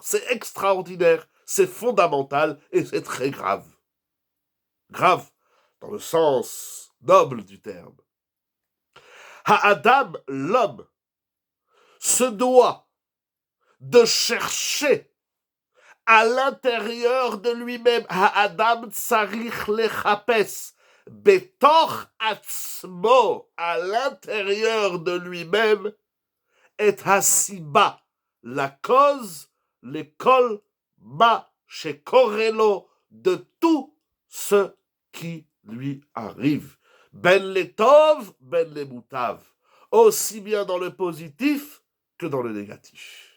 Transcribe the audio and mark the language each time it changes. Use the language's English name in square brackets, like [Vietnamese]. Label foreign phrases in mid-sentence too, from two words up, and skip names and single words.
[French] C'est extraordinaire, c'est fondamental et c'est très grave. Grave dans le sens noble du terme. Ha'adam, l'homme, se doit de chercher à l'intérieur de lui-même, [Hebrew] האדם צריך לחפש בתוך עצמו, [French] à l'intérieur de lui-même, et hasiba, la cause, l'école, [Hebrew] מה שקורה לו, [French] de tout ce qui lui arrive. [Hebrew] בין לטוב, בין למוטב, [French] aussi bien dans le positif que dans le négatif.